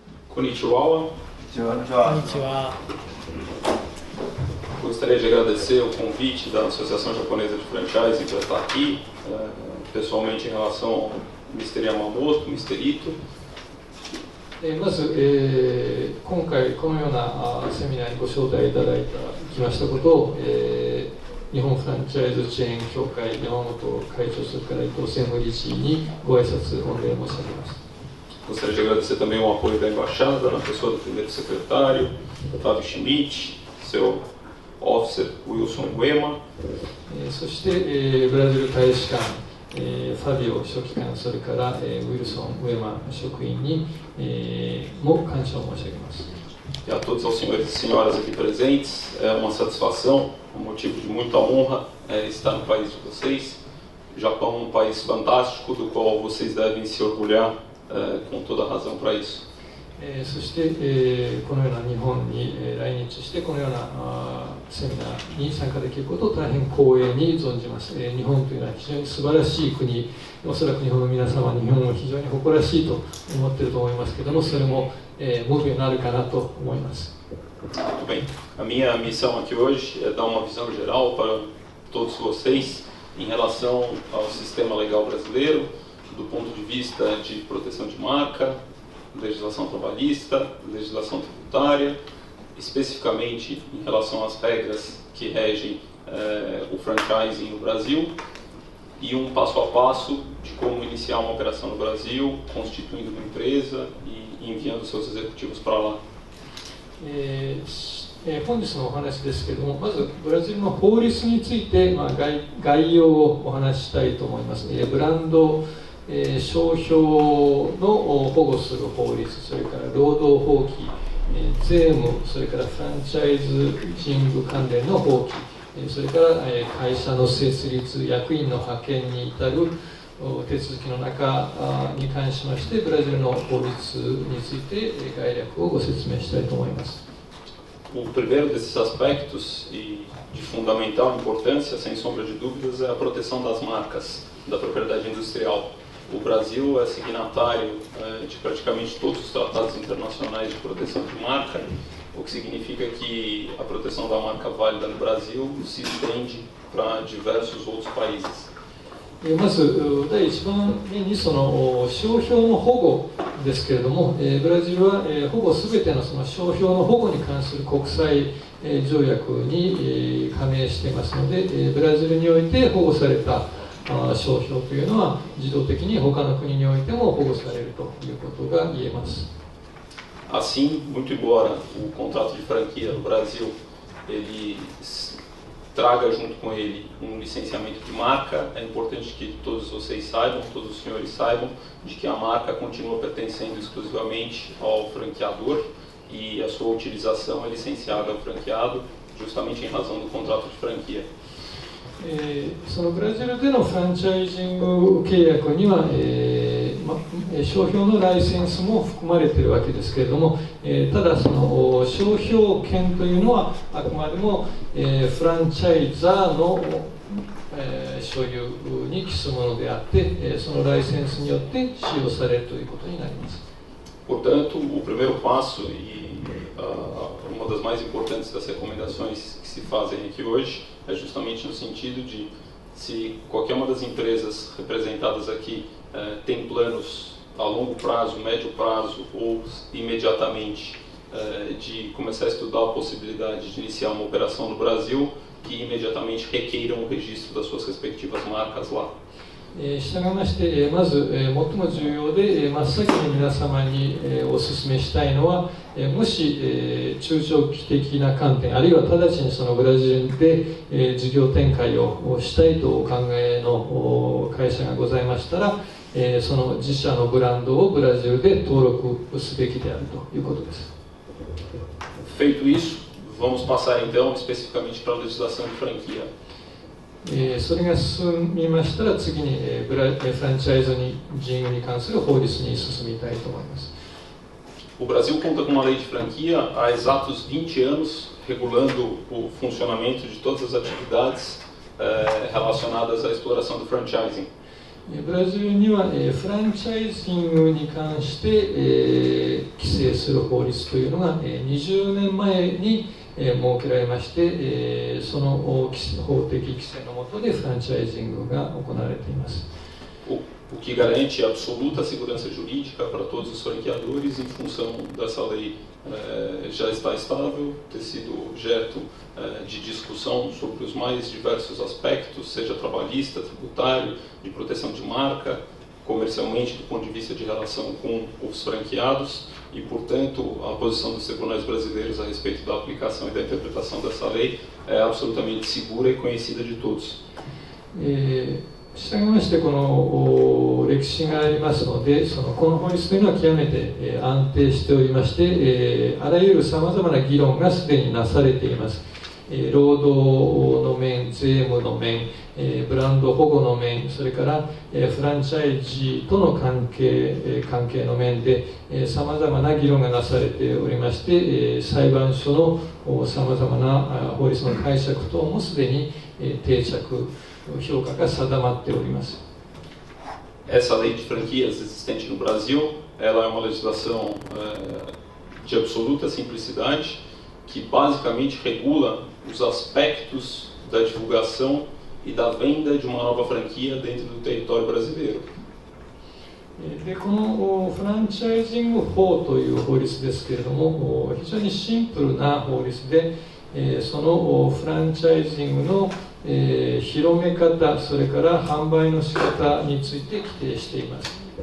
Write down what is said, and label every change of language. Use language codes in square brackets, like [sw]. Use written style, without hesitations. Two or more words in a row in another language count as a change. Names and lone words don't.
[ja] Konnichiwa. Konnichiwa. [pt] Gostaria de agradecer o convite da Associação Japonesa de Franchising para estar aqui, pessoalmente em relação ao Mr. Yamamoto, Mr. Ito. [ja] まず、今回このようなセミナーにご招待いただきましたことを、日本フランチャイズチェーン協会山本会長、それから伊藤専務理事にご挨拶御礼申し上げます。 [pt] Gostaria de agradecer também o apoio da Embaixada, na pessoa do primeiro secretário, Fábio Schmidt, seu officer Wilson Uema. [ja] そして、ブラジル大使館、ファビオ書記官、それから、ウィルソン・ウェマ職員に、も感謝を申し上げます。 [pt] E a todos os senhores e senhoras aqui presentes, é uma satisfação, um motivo de muita honra estar no país de vocês. O Japão é um país fantástico, do qual vocês devem se orgulhar com toda razão para isso. [ja] そして、このような日本に、来日してこのようなセミナーに参加できることを大変光栄に存じます。日本というのは非常に素晴らしい国、おそらく日本の皆様は日本を非常に誇らしいと思っていると思いますけれども、それも、ムービーになるかなと思います。 [pt] Muito bem. A minha missão aqui hoje é dar uma visão geral para todos vocês em relação ao sistema legal brasileiro, do ponto de vista de proteção de marca, legislação trabalhista, legislação tributária, especificamente em relação às regras que regem o franchising no Brasil, e um passo a passo de como iniciar uma operação no Brasil, constituindo uma empresa e enviando seus executivos para lá. [ja] 本日のお話ですけれども、まずブラジルの法律について、概要をお話ししたいと思います。ブランド商標の保護する法律、それから労働法規、税務、それからフランチャイズジング関連の法規、それから会社の設立、役員の派遣に至る手続きの中に関しまして、ブラジルの法律について概略をご説明したいと思います。 [pt] O primeiro desses aspectos e de fundamental importância, sem sombra de dúvidas, é a proteção das marcas, da propriedade industrial. O Brasil é signatário de praticamente todos os tratados internacionais de proteção de marca, o que significa que a proteção da marca válida no Brasil se estende para diversos outros países. [ja] まず第一番目にその商標の保護ですけれども、ブラジルはほぼすべてのその商標の保護に関する国際条約に加盟していますので、ブラジルにおいて保護された商標というのは自動的に他の国においても保護されるということが言えます。 [pt] Assim, muito embora o contrato de franquia no Brasil ele traga junto com ele licenciamento de marca, é importante que todos vocês saibam, todos os senhores saibam, de que a marca continua pertencendo exclusivamente ao franqueador e a sua utilização é licenciada ao franqueado, justamente em razão do contrato de franquia. [ja] そのブラジルでのフランチャイジング契約には、商標のライセンスも含まれているわけですけれども、ただその商標権というのはあくまでも、フランチャイザーの、所有に帰すものであって、そのライセンスによって使用されるということになります。 [pt] Portanto, o primeiro passo e uma das mais importantes das recomendações que se fazem aqui hoje é justamente no sentido de se qualquer uma das empresas representadas aqui tem planos a longo prazo, médio prazo ou imediatamente de começar a estudar a possibilidade de iniciar uma operação no Brasil, que imediatamente requeiram o registro das suas respectivas marcas lá. [ja] 従いまして、まず最も重要で真っ先に皆様にお勧めしたいのは、もし中長期的な観点、あるいは直ちにそのブラジルで事業展開をしたいとお考えの会社がございましたら、その自社のブランドをブラジルで登録すべきであるということです。 [pt] Feito isso, vamos passar então especificamente para a legislação de franquia. [ja] それが進みましたら次にフランチャイズジングに関する法律に進みたいと思います。 [pt] O Brasil conta com uma lei de franquia há exatos 20 anos, regulando o funcionamento de todas as atividades relacionadas à exploração do franchising. [ja] ブラジルにはフランチャイジングに関して規制する法律というのが20年前に設けられまして、その法的規制の下でフランチャイジングが行われています。 [pt] O que garante absoluta segurança jurídica para todos os franqueadores em função dessa lei já está estável, ter sido objeto de discussão sobre os mais diversos aspectos, seja trabalhista, tributário, de proteção de marca, comercialmente do ponto de vista de relação com os franqueados e, portanto, a posição dos tribunais brasileiros a respeito da aplicação e da interpretação dessa lei é absolutamente segura e conhecida de todos. [ja] したがいましてこの歴史がありますのでこの法律というのは極めて安定しておりましてあらゆるさまざまな議論がすでになされています。労働の面、税務の面、ブランド保護の面、それからフランチャイジーとの関係の面でさまざまな議論がなされておりまして裁判所のさまざまな法律の解釈等もすでに定着評価が定まっております。 [pt] Essa lei de franquias existente no Brasil, ela é uma legislação de absoluta simplicidade que basicamente regula os aspectos da divulgação e da venda de uma nova franquia dentro do território brasileiro. [ja] でこのフランチャイジング法という法律ですけれども非常にシンプルな法律でそのフランチャイジングの広め方、それから販売の仕方について規定しています。